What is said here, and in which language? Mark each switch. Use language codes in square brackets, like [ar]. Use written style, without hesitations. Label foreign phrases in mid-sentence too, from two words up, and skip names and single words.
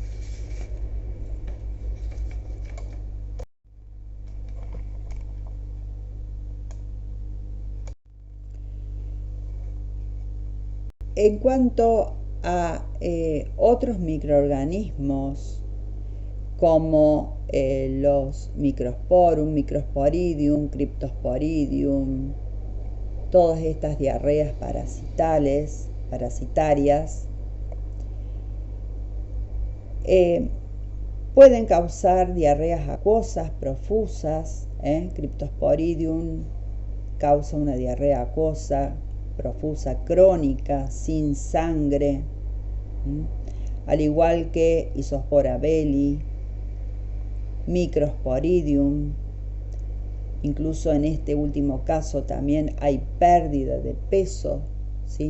[es] En cuanto a otros microorganismos como los Microsporum, Microsporidium, Cryptosporidium, todas estas diarreas parasitarias, pueden causar diarreas acuosas profusas. Cryptosporidium causa una diarrea acuosa profusa crónica sin sangre, al igual que Isospora belli, Microsporidium. Incluso en este último caso también hay pérdida de peso, ¿sí?